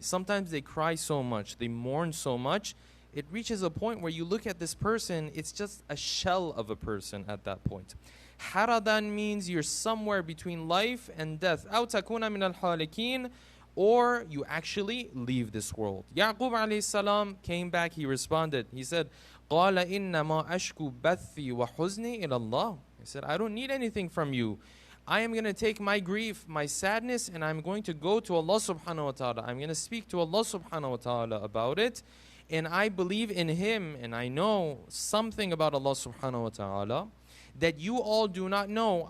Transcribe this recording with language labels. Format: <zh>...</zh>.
<en>Sometimes they cry so much, they mourn so much, it reaches a point where you look at this person, it's just a shell of a person at that point. Haradan means you're somewhere between life and death.</en> <ar>أو تكون من الحالكين,</ar> <en>or you actually leave this world. Yaqub alayhi salam came back, he responded. He said,</en> <ar>قال إنما أشكو بثي وحزني إلى الله.</ar> <en>He said, I don't need anything from you. I am going to take my grief, my sadness, and I'm going to go to Allah subhanahu wa ta'ala. I'm going to speak to Allah subhanahu wa ta'ala about it. And I believe in Him, and I know something about Allah subhanahu wa ta'ala that you all do not know.</en>